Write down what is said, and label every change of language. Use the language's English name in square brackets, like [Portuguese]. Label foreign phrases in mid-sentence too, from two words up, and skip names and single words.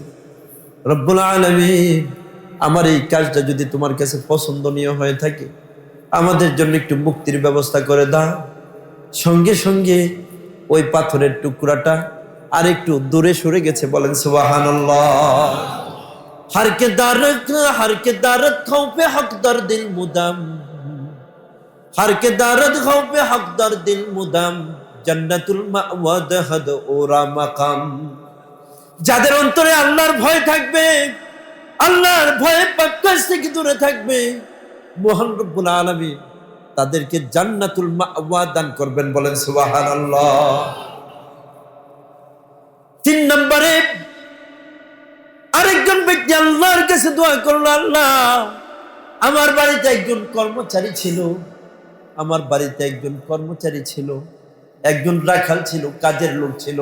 [Arabic] رب العالمين, [Bangla] আমার এই কাজটা যদি তোমার কাছে পছন্দনীয় হয়ে থাকে আমাদের জন্য একটু মুক্তির ব্যবস্থা করে দাও। সঙ্গে সঙ্গে ওই পাথরের টুকরাটা আর একটু দূরে সরে গেছে। বলেন সুবহানাল্লাহ। [Persian] هر که دارد خوف حق در دل مدام، هر که دارد خوف حق در دل مدام، جنت‌المأوی دهد او را مقام. [Bangla] যাদের অন্তরে আল্লাহর ভয় থাকবে, আল্লাহর ভয়ে পাক্কাস থেকে দূরে থাকবে, মহান [Arabic] رب العالمين [Bangla] তাদেরকে [Arabic] جنة المأوى [Bangla] দান করবেন। বলেন সুবহানাল্লাহ। 3 নম্বরে আরেকজন ব্যক্তি আল্লাহর কাছে দোয়া করলো, আল্লাহ, আমার বাড়িতে একজন কর্মচারী ছিল, আমার বাড়িতে একজন কর্মচারী ছিল, একজন রাখাল ছিল, কাজের লোক ছিল।